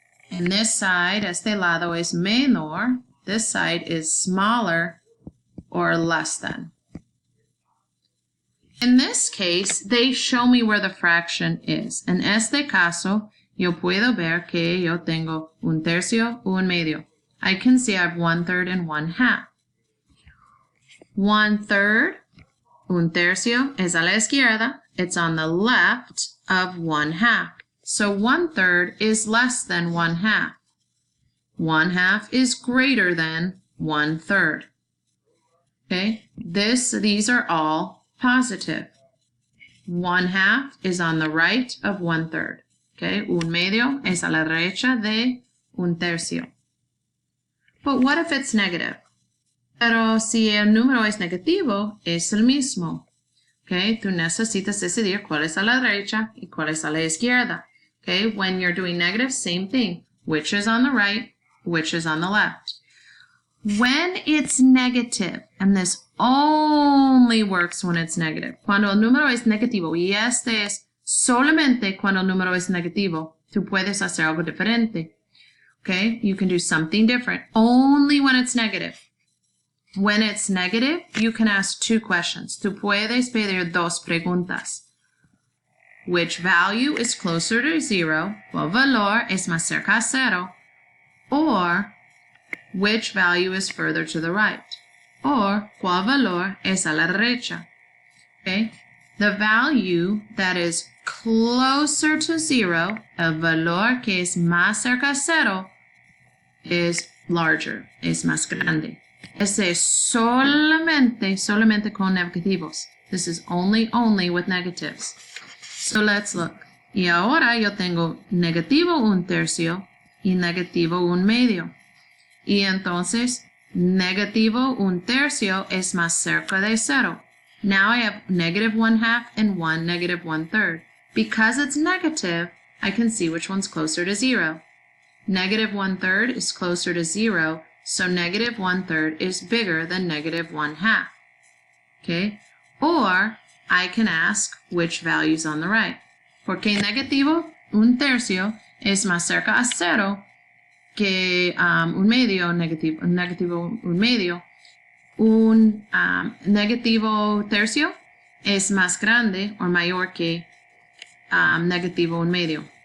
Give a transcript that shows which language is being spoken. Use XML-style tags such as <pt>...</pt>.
<en>And this side,</en> <es>este lado,</es> <en>is</en> <es>menor.</es> <en>This side is smaller or less than. In this case, they show me where the fraction is.</en> <es>En este caso, yo puedo ver que yo tengo un tercio, un medio.</es> <en>I can see I have 1/3 and 1/2. 1/3,</en> <es>un tercio,</es> <en>is</en> <es>a la izquierda.</es> <en>It's on the left of 1/2. So 1/3 is less than 1/2. 1/2 is greater than 1/3. Okay, these are all positive. 1/2 is on the right of 1/3.</en> <es>Okay, un medio es a la derecha de un tercio.</es> <en>But what if it's negative?</en> <es>Pero si el número es negativo, es el mismo. Okay, tú necesitas decidir cuál es a la derecha y cuál es a la izquierda.</es> <en>Okay, when you're doing negative, same thing. Which is on the right, which is on the left. When it's negative, and this only works when it's negative.</en> <es>Cuando el número es negativo, y este es solamente cuando el número es negativo, tú puedes hacer algo diferente.</es> <en>Okay, you can do something different only when it's negative. When it's negative, you can ask 2 questions.</en> <es>Tú puedes pedir 2 preguntas.</es> <en>Which value is closer to 0?</en> <es>¿Cuál valor es más cerca a 0?</es> <en>Or, which value is further to the right?</en> <es>Or, ¿cuál valor es a la derecha?</es> <en>Okay? The value that is closer to 0,</en> <es>el valor que es más cerca a 0,</es> <en>is larger,</en> <es>es más grande. Ese es solamente con negativos.</es> <en>This is only with negatives. So let's look.</en> <es>Y ahora yo tengo negativo 1/3 y negativo 1/2. Y entonces, negativo 1/3 es más cerca de 0.</es> <en>Now I have negative 1/2 and 1 negative 1/3. Because it's negative, I can see which one's closer to 0. Negative 1/3 is closer to 0, so negative 1/3 is bigger than negative 1/2. Okay? Or I can ask which value's on the right.</en> <es>Porque negativo 1/3 es más cerca a 0 que 1/2, negativo 1/2. Un negativo tercio es más grande o mayor que negativo 1/2.</es>